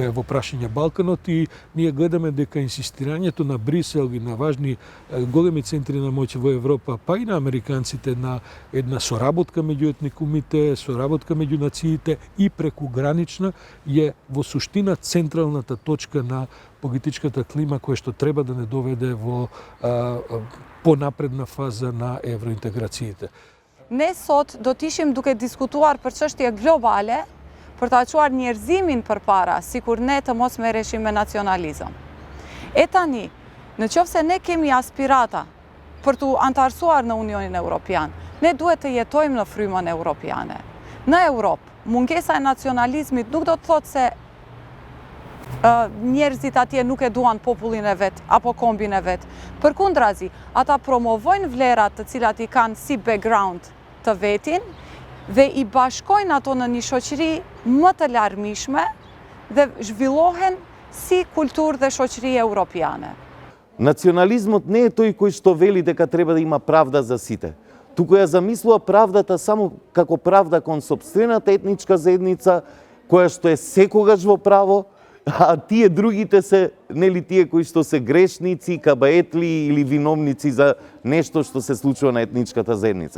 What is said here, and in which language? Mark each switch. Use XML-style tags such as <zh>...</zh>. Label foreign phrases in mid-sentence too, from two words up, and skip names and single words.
<mk>е во прашање Балканот, и ние гледаме дека инсистирањето на Брисел и на важни големи центри на моќ во Европа, па и на американците, на една соработка меѓу етникумите, соработка меѓу нациите и прекугранична, е во суштина централната точка на политичката клима која што треба да не доведе во понапредна фаза на евроинтеграциите.</mk> <sq>Ne sot do t'ishim duke diskutuar për çështje globale, për ta çuar njerëzimin përpara, sikur ne të mos merreshim me nacionalizëm. E tani, në qoftë se ne kemi aspirata për t'u antarësuar në Unionin Evropian, ne duhet të jetojmë në frymën evropiane. Në Europë, mungesa e nacionalizmit nuk do të thotë se njerëzit atje nuk e duan popullin e vet apo kombin e vet. Përkundrazi, ata promovojnë vlerat të cilat i kanë si background të vetin dhe i bashkojnë ato në një shoqëri më të larmishme dhe zhvillohen si kulturë dhe shoqëri evropiane.</sq> <mk>Национализмот не е тој кој што вели дека треба да има правда за сите, туку ја замислува правдата само како правда кон сопствената етничка заедница, која што е секогаш во право, а тие другите се, нели тие кои што се грешници, кабаетли или виновници за нешто што се случува на етничката заедница.</mk>